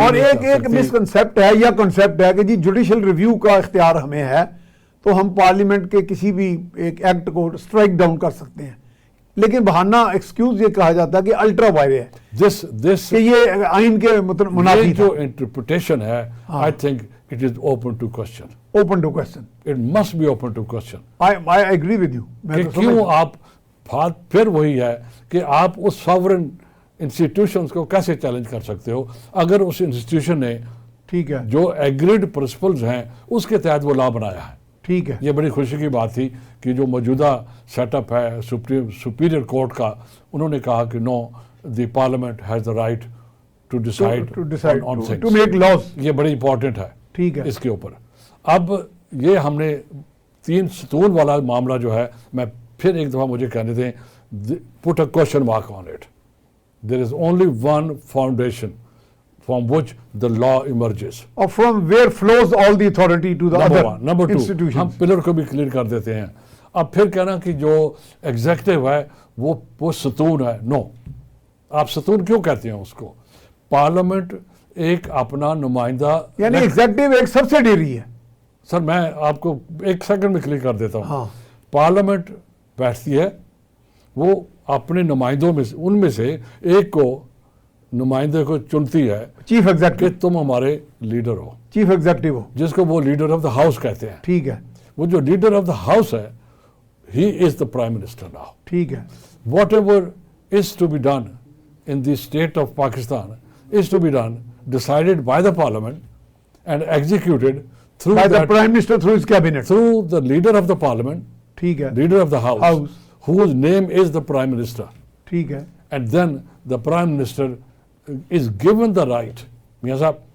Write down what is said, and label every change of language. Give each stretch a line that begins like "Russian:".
Urdu: اور ایک مسکنسیپٹ ہے یا کنسیپٹ ہے کہ جی جوڈیشل ریویو کا اختیار ہمیں ہے تو ہم پارلیمنٹ کے کسی بھی ایک ایکٹ کو اسٹرائک ڈاؤن کر سکتے ہیں, لیکن بہانہ ایکسکیوز یہ کہا جاتا ہے کہ الٹرا وائر ہے کہ یہ آئین کے منافی. جو انٹرپریٹیشن ہے
English: I think it is open to question. Open to question. It must be open to question. I agree with you.
Urdu: کہ کیوں آپ پھر وہی ہے کہ آپ اس ساورن انسٹیٹیوشنز کو کیسے چیلنج کر سکتے ہو اگر اس انسٹیٹیوشن نے ٹھیک ہے جو ایگریڈ پرنسپلز ہیں اس کے تحت وہ لا بنایا ہے. ٹھیک ہے. یہ بڑی خوشی کی بات تھی کہ جو موجودہ سیٹ اپ ہے سپیریئر کورٹ کا, انہوں نے کہا کہ نو,
English: The parliament has the right to decide on things, to make laws.
Urdu: یہ بڑی امپورٹنٹ ہے. ٹھیک ہے. اس کے اوپر اب یہ ہم نے 3 ستون والا معاملہ جو ہے, میں پھر ایک دفعہ مجھے کہنے دیں,
English: put a question mark on it. There is only one foundation from which the law emerges. Or from where flows all the authority to the other institutions.
Urdu: Number 2, ہم پلر کو بھی کلیئر کر دیتے ہیں. اب پھر کہنا کہ جو ایگزیکٹو ہے وہ ستون ہے. نو, آپ ستون کیوں کہتے ہیں اس کو؟ پارلیمنٹ ایک اپنا نمائندہ, یعنی ایگزیکٹو ایک سبسیڈیری ہے. سر میں آپ کو 1 سیکنڈ میں کلیئر کر دیتا ہوں. پارلیمنٹ بیٹھتی ہے, وہ اپنے نمائندوں میں ان میں سے ایک کو نمائندے کو چنتی ہے, چیف ایگزیکٹو, کہ تم ہمارے لیڈر ہو, چیف ایگزیکٹو ہو, جس کو وہ لیڈر آف دا ہاؤس کہتے ہیں. ٹھیک ہے. وہ جو لیڈر آف دا ہاؤس ہے,
English: He is the prime minister now.
Urdu: ٹھیک ہے.
English: whatever is to be done in the state of Pakistan is to be done decided by the parliament and executed through by the prime minister through his cabinet, through the leader of the parliament,
Urdu: ٹھیک ہے,
English: leader of the house, whose name is the prime minister.
Urdu: ٹھیک ہے.
English: And then the prime minister is given the right,
Urdu: میاں صاحب,